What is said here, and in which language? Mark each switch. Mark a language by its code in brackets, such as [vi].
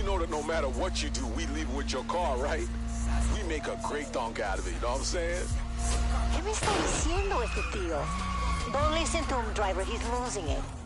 [en] no matter what you do, we leave it with your car, right? We make a great donk out of it, you know what I'm saying? [es] ¿Qué me está diciendo este tío? [en] Don't listen to him, driver. He's losing it.